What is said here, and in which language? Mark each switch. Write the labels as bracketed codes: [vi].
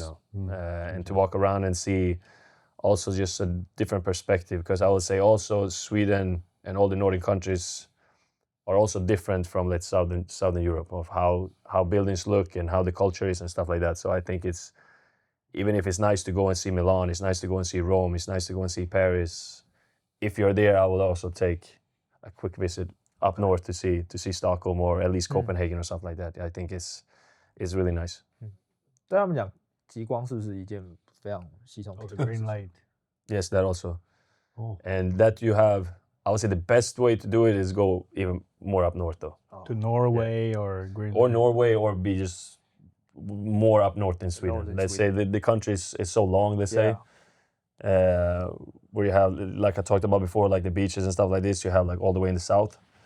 [en] you know, and to walk around and see also just a different perspective, because I would say also Sweden and all the northern countries are also different from, let's southern Europe, of how buildings look and how the culture is and stuff like that. So I think it's, even if it's nice to go and see Milan, it's nice to go and see Rome, it's nice to go and see Paris. If you're there, I will also take a quick visit up north to see Stockholm or at least Copenhagen or something like that. I think it's really nice. [zh] 对他们讲，极光是不是一件非常稀松平 [en] Oh, [zh] 常 [en] the green light. Yes, that also. Oh. And that you have, I would say the best way to do it is go even more up north though. To Norway or Greenland. Or Norway, or be just more up north in Sweden. Northern Let's Sweden. say the country is so long, let's say. Where you have, like I talked about before, like the beaches and stuff like this, you have like all the way in the south.